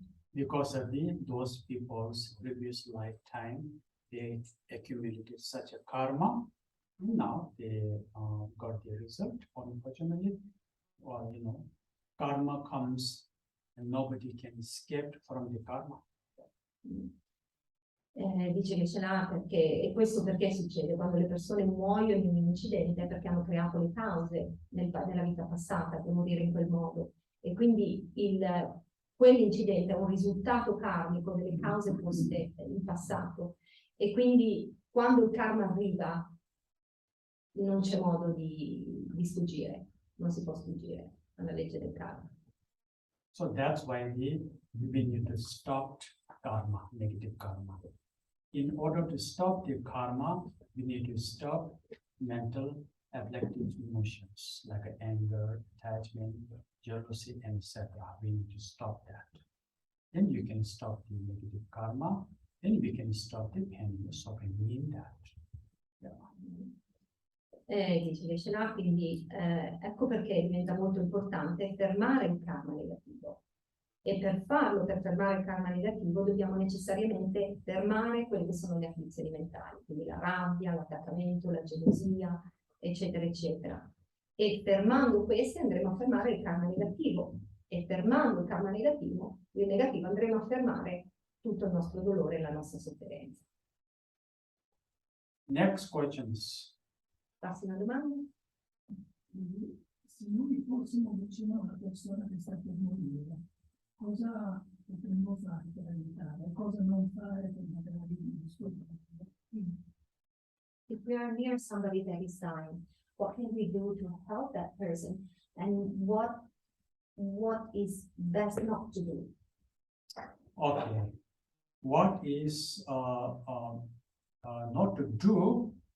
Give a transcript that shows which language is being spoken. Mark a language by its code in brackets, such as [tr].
[en] Because of those people's previous lifetime, they accumulated such a karma, and now they got the result. Unfortunately, karma comes and nobody can escape from the karma. [it] Dice che ce l'ha perché, e questo perché succede? Quando le persone muoiono in un incidente è perché hanno creato le cause nella vita passata per morire in quel modo. E quindi quell'incidente è un risultato karmico delle cause poste in passato. E quindi quando il karma arriva non c'è modo di sfuggire, non si può sfuggire alla legge del karma. [en] So that's why we need to stop karma, negative karma. In order to stop the karma, we need to stop mental afflictive emotions like anger, attachment, jealousy, etc. We need to stop that. Then you can stop the negative karma. Then we can stop the pain, the suffering in that. [it] Dice che ce l'ha, quindi ecco perché diventa molto importante fermare il karma negativo. E per farlo, per fermare il karma negativo, dobbiamo necessariamente fermare quelle che sono le afflizioni mentali, quindi la rabbia, l'attaccamento, la gelosia, eccetera, eccetera. E fermando queste andremo a fermare il karma negativo. E fermando il karma negativo, andremo a fermare tutto il nostro dolore e la nostra sofferenza. [en] Next questions. [it] Prossima domanda. Se noi fossimo vicino a una persona che sta per morire, cosa potremmo fare per aiutare? Cosa non fare per magari disturbare? [en] If we are near somebody that is dying, what can we do to help that person? And what is best not to do? Okay. What is not to do?